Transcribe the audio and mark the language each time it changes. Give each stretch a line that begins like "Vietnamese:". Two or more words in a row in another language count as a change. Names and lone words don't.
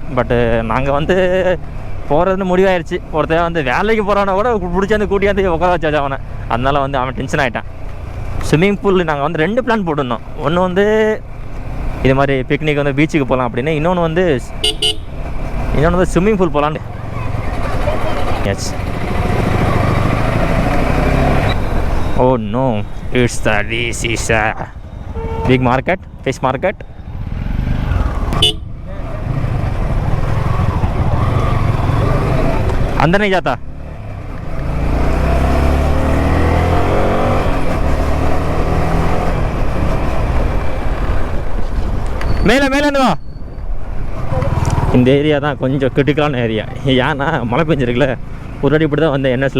Tamil: பட்டு நாங்கள் வந்து போகிறதுன்னு முடிவாயிருச்சு. ஒருத்தர் வந்து வேலைக்கு போகிறவனை கூட பிடிச்சாந்து கூட்டியாந்து உட்கார வச்சாச்சு அவனை. அதனால் வந்து அவன் டென்ஷன் ஆகிட்டான்.
English: swimming pool
Tamil: நாங்கள் வந்து 2 பிளான் போட்டிருந்தோம். ஒன்று வந்து இது மாதிரி பிக்னிக் வந்து பீச்சுக்கு போகலாம் அப்படின்னு, இன்னொன்று வந்து
English: swimming pool
Tamil: போகலான்னு. எஸ்.
English: Oh no, it's this is big market, fish market.
Hindi: अंदर नहीं जाता.
Tamil: மேலே வா. இந்த ஏரியா தான் கொஞ்சம் கிரிட்டிக்கலான ஏரியா. ஏன்னா மழை பெஞ்சிருக்குல்ல, ஒரு அடி இப்படி தான் வந்தேன் என்எஸில்.